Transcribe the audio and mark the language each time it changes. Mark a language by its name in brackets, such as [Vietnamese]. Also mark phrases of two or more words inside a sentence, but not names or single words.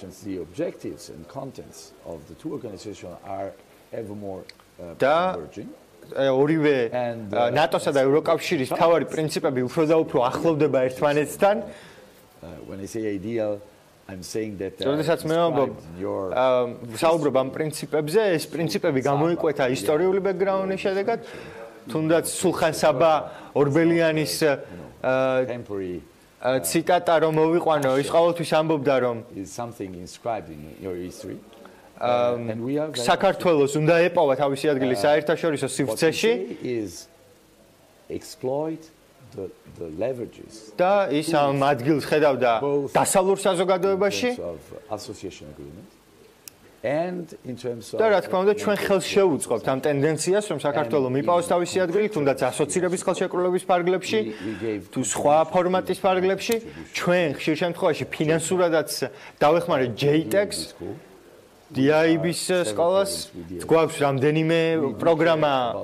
[Georgian] და ორივე ნატოსა და ევროკავშირის მთავარი პრინციპები უფრო და უფრო ახლოვდება ერთმანეთთან [English] when I say ideal, I'm saying that [Georgian] როდესაც მე საუბრობ ამ პრინციპებზე, ეს პრინციპები გამოიკვეთა ისტორიული ბექგრაუნდის შედეგად, თუნდაც სულხან-საბა ორბელიანის ციტატა რომ მოვიყვანო, ის ყოველთვის ამბობდა რომ [English] something inscribed in your history. [Georgian] საქართველოს უნდა ეპოვა თავისი ადგილი საერთაშორისო სივრცეში [English] exploit the leverages [Georgian] და ის ამ ადგილს ხედავდა დასავლურ საზოგადოებაში [English] association agreement and in terms of [Georgian] და რა თქმა უნდა ჩვენ ხელს შევუწყობთ ამ ტენდენციას რომ საქართველოს მიპოვოს თავისი ადგილი თუნდაც ასოცირების ხელშეკრულების ფარგლებში თუ სხვა ფორმატის ფარგლებში ჩვენ ხშირ შემთხვევაში ფინანსურადაც დავეხმარეთ JTEX DIB-ის სკოლას გვაქვს რამდენიმე პროგრამა